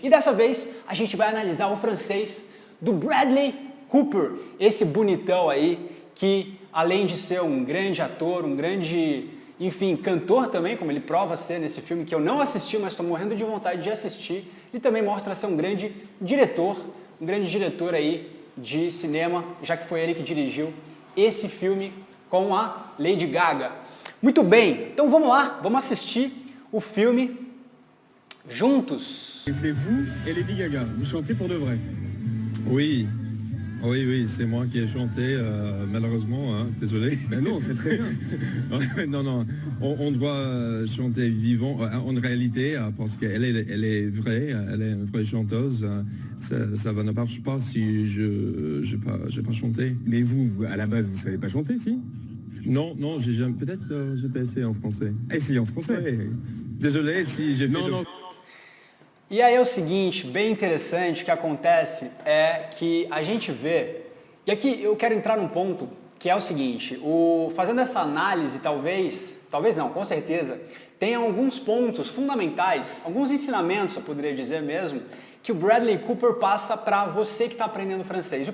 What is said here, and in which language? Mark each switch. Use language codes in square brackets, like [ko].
[pt] E dessa vez a gente vai analisar o francês do Bradley Cooper, esse bonitão aí que, além de ser um grande ator, um grande, enfim, cantor também, como ele prova ser nesse filme que eu não assisti, mas estou morrendo de vontade de assistir, ele também mostra ser um grande diretor aí de cinema, já que foi ele que dirigiu esse filme com a Lady Gaga. Muito bem, então vamos lá, vamos assistir o filme juntos. [fr] Et c'est vous et Lady Gaga, vous chantez pour de vrai. Oui, oui, c'est moi qui ai chanté, malheureusement, hein, désolé. Ben non, c'est très bien. Non, on doit chanter vivant, en réalité, parce qu'elle est vraie, elle est une vraie chanteuse. Ça ne marche pas si je pas chanté. Mais vous, à la base, vous savez pas chanter, si? Non, j'ai jamais. Peut-être j'ai pas essayé en français. Essayez en français. Ouais. Désolé si j'ai fait. Non. [pt] E aí é o seguinte, bem interessante, o que acontece é que a gente vê, e aqui eu quero entrar num ponto que é o seguinte, fazendo essa análise, talvez não, com certeza, tem alguns pontos fundamentais, alguns ensinamentos, eu poderia dizer mesmo, que o Bradley Cooper passa para você que está aprendendo francês.